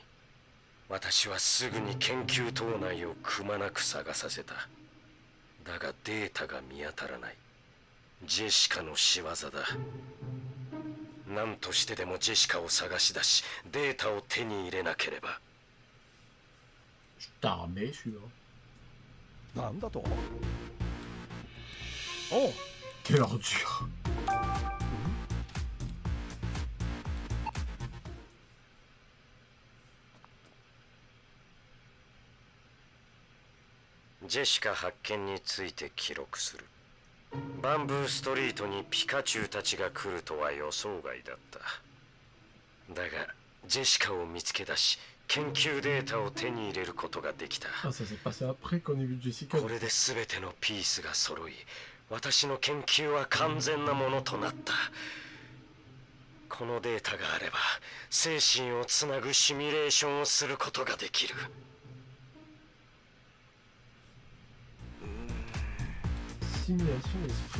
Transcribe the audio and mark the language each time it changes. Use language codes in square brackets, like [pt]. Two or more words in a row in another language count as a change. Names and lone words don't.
[ja] 私はすぐに研究棟内をくまなく探させた。だがデータが見当たらない。ジェシカの仕業だ。何としてでもジェシカを探し出しデータを手に入れなければ。 [fr] Starbé celui-là. [ja] なんだと。おう、 [fr] Quelle ordure. [ja] Jessica 発見について記録する。バンブーストリートにピカチュウたちが来るとは予想外だった。だがジェシカを見つけ出し研究データを手に入れることができた。 [fr] Ah, ça s'est passé après qu'on ait vu Jessica. [ja] これで全てのピースが揃い私の研究は完全なものとなった。このデータがあれば精神をつなぐシミュレーションをすることができる。 [fr] Simulation d'esprit.